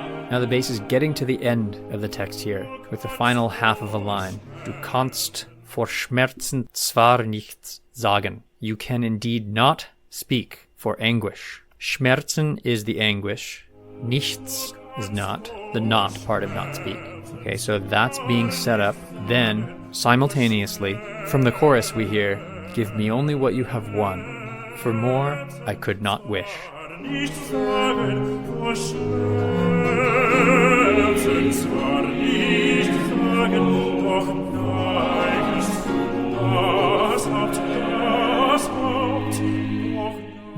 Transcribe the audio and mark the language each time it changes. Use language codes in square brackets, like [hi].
[en] Now the bass is getting to the end of the text here, with the final half of a line. [de] Du kannst vor Schmerzen zwar nichts sagen. [en] You can indeed not speak for anguish. Schmerzen is the anguish. Nichts is not, the not part of not speak. Okay, so that's being set up. Then, simultaneously, from the chorus we hear, "Give me only what you have won. For more, I could not wish." [de] Nicht sagen, vor Schmerzen zwar nicht sagen, doch neigst das Haupt, doch